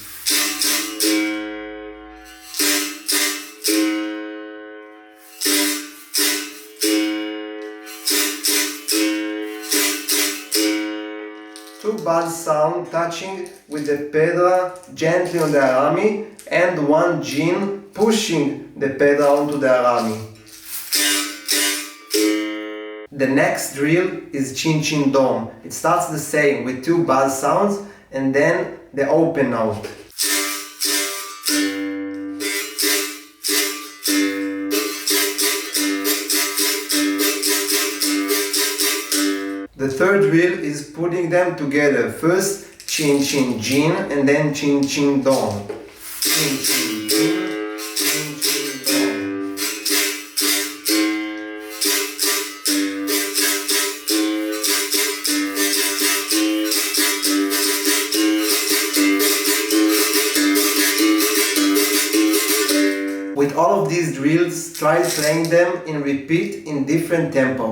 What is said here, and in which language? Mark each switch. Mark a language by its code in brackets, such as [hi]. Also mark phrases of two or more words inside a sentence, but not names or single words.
[en] Two bass sound touching with the pedal gently on the arame, and 1 jin pushing the pedal onto the arame. The next drill is chin chin dom. It starts the same with 2 bass sounds and then the open note. The third drill is putting them together. First chin chin jin and then chin chin dom. Chin chin jin, chin chin dom. With all of these drills, try playing them in repeat in different tempo.